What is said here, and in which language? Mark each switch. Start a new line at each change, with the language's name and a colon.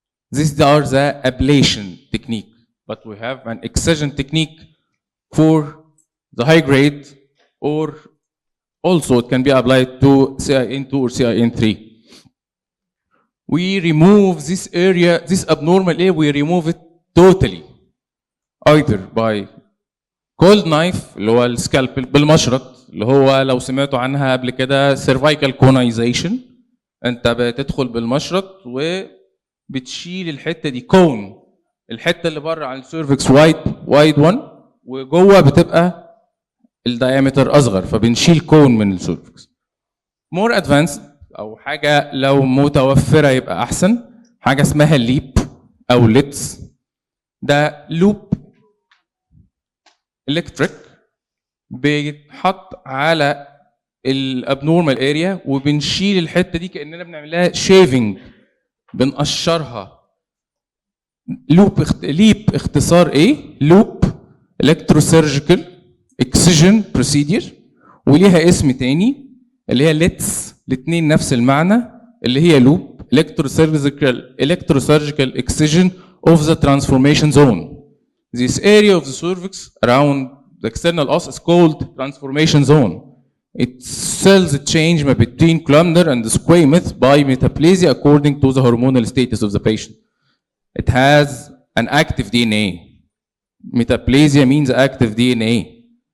English: These are the ablation technique, but we have an excision technique for the high grade, or also it can be applied to CIN2 or CIN3. We remove this area, this abnormal area, we remove it totally. Either by cold knife
Arabic: اللي هو السكالبل بالمشرط اللي هو لو سمعتوا عنها قبل كده
English: cervical conization.
Arabic: انت بتدخل بالمشرط وبتشيل الحته دي كون الحته اللي بره عن السيرفكس وايد 1 وجوه بتبقى الدايمتر اصغر فبنشيل كون من السيرفكس. مور ادفانسد او حاجه لو متوفره يبقى احسن حاجه اسمها ليب او ليتس. ده لوب الكتريك بيتحط على الابنورمال اريا وبنشيل الحته دي كاننا بنعملها شيفنج بنقشرها. ليب اختصار ايه؟ لوب الكتروسيرجيكال اكسجن بروسيدير، وليها اسم تاني اللي هي ليتس، الاثنين نفس المعنى اللي هي لوب
English: electrosurgical excision of the transformation zone. This area of the cervix around the external os is called transformation zone. It cells change between columnar and squamous by metaplasia according to the hormonal status of the patient. It has an active DNA. Metaplasia means active DNA.